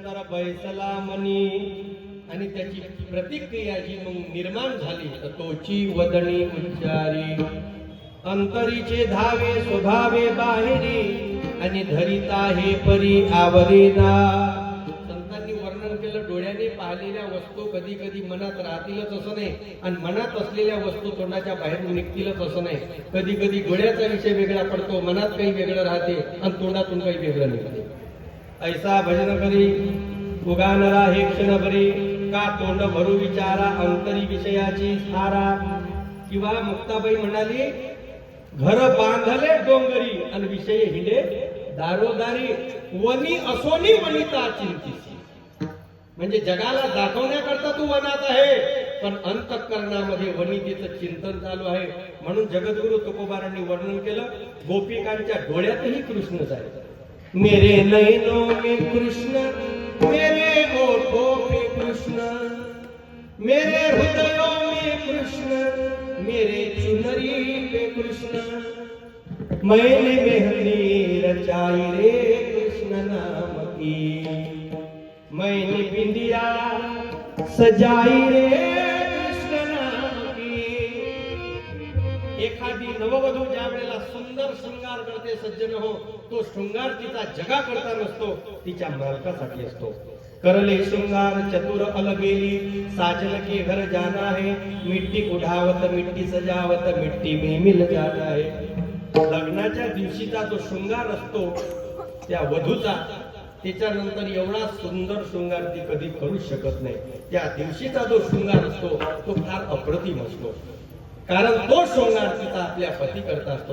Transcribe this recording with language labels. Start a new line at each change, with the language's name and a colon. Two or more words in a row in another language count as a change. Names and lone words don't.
Marathi: बैसला मनी, आणि त्याची प्रतिक्रिया जी मग निर्माण झाली तर तोची वदनी उच्चारी, अंतरीचे धावे स्वभावे बाहेरी, आणि धरिता हे परी आवरेना. संतांनी वर्णन केलं, डोळ्याने पाहिलेल्या वस्तू कधी कधी मनात राहतीलच असं नाही, आणि मनात असलेल्या वस्तू तोंडाच्या बाहेर निघतीलच असं नाही. कधी कधी डोळ्याचा विषय वेगळा पडतो, मनात काही वेगळं राहते आणि तोंडातून काही वेगळं निघते. ऐसा भजन करी उगानरा हे क्षण भरी, का तोंड भरू विचारा अंतरी विषयाची सारा. किंवा मुक्ताबाई म्हणाली, घर बांधले डोंगरी आणि विषय हिंडे दारोदारी, वनी असोनी वनिता चिंतीसी. म्हणजे जगाला दाखवण्याकरता तू वनात आहे, पण अंतःकरणामध्ये वनितेचं चिंतन चालू आहे. म्हणून जगद्गुरु तुकोबारांनी वर्णन केलं, गोपिकांच्या डोळ्यातही कृष्णच आहे.
Hindi: मेरे नैनों में कृष्ण, मेरे होठों में कृष्ण, मेरे हृदयों में कृष्ण, मेरे चुनरी पे कृष्ण, मैंने मेहंदी रचाई रे कृष्ण नाम की, मैंने बिंदिया सजाई रे कृष्ण नाम की.
Marathi: एखादी नववधू ज्या वेळेला सुंदर शृंगार करते सज्जन हो, तो शृंगार तिचा जगा करता नसतो, तिच्या मालकासाठी असतो.
Hindi: करले श्रृंगार चतुर अलबेली, साजन के घर जाना है, मिट्टी उठावत मिट्टी सजावत मिट्टी में मिल जाना है.
Marathi: लग्नाच्या दिवशीचा जो शृंगार असतो त्या वधूचा, त्याच्यानंतर एवढा सुंदर शृंगार ती कधी करू शकत नाही. त्या दिवशीचा जो शृंगार असतो तो फार अप्रतिम असतो, कारण तो शृंगार तिचा आपल्या पती करता असतो.